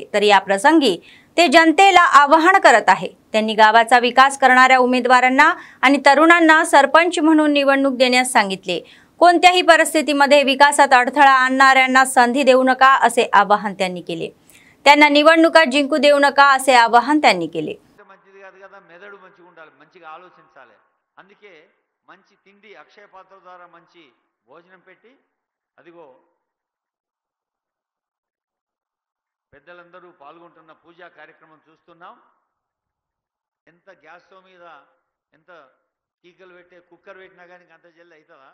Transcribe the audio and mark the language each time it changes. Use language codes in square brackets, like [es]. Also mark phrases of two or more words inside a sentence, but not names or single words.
[mr] तर या प्रसंगी ते जनतेला आवाहन करत आहे। त्यांनी गावाचा विकास करणाऱ्या उमेदवारांना आणि तरुणांना सरपंच म्हणून निवडणूक देण्यास सांगितले। कोणत्याही परिस्थितीमध्ये विकासात अडथळा आणणाऱ्यांना संधी देऊ नका असे आवाहन त्यांनी केले। त्यांना निवडणुका जिंकू देऊ नका असे आवाहन त्यांनी केले। [te] మెదడు మంచిగా ఉండాలి, మంచిగా ఆలోచించాలి। అందుకే మంచి తిండి అక్షయ పాత్ర ద్వారా మంచి భోజనం పెట్టి అదిగో పెద్దలందరూ పాల్గొంటున్న పూజా కార్యక్రమం చూస్తున్నాం। ఎంత గ్యాస్ స్టవ్ మీద ఎంత టీకలు పెట్టే కుక్కర్ పెట్టినా కానీ అంత జల్ది అవుతుందా?